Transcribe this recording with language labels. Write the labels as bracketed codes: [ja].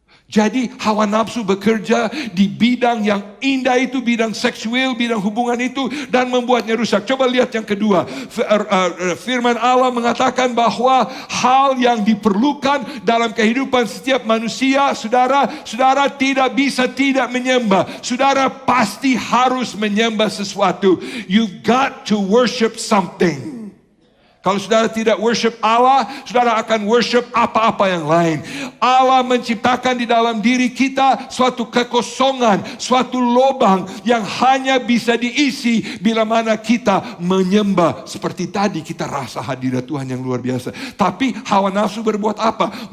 [id] Jadi hawa nafsu bekerja di bidang yang indah itu, bidang seksual, bidang hubungan itu, dan membuatnya rusak. Coba lihat yang kedua. Firman Allah mengatakan bahwa hal yang diperlukan dalam kehidupan setiap manusia, saudara tidak bisa tidak menyembah. Saudara pasti harus menyembah sesuatu. [en] You've got to worship something. [id] Kalau saudara tidak worship Allah, saudara akan worship apa-apa yang lain. Allah menciptakan di dalam diri kita suatu kekosongan, suatu lubang yang hanya bisa diisi bila mana kita menyembah. Seperti tadi kita rasa hadirat Tuhan yang luar biasa. Tapi hawa nafsu berbuat apa?